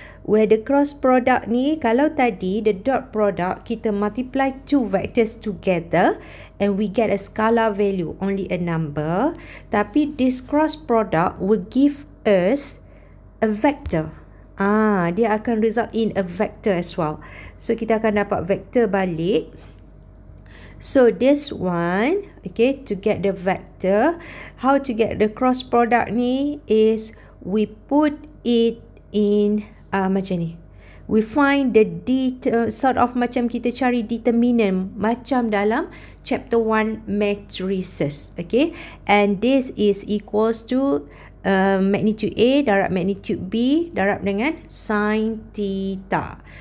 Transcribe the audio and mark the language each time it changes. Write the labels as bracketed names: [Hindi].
[English] Where the cross product ni, [Malay] kalau tadi [English] the dot product kita multiply two vectors together and we get a scalar value, only a number. [Malay] Tapi [English] this cross product will give us a vector. [Malay] Dia akan [English] result in a vector as well. [Malay] So kita akan dapat vector balik. [English] So this one, okay, to get the vector, how to get the cross product ni is we put it in [Malay] macam ni. [English] We find the sort of [Malay] macam kita cari [English] determinant [Malay] macam dalam [English] chapter 1 matrices, okay, and this is equals to magnitude A darab magnitude B [Malay] darab dengan [English] sin theta.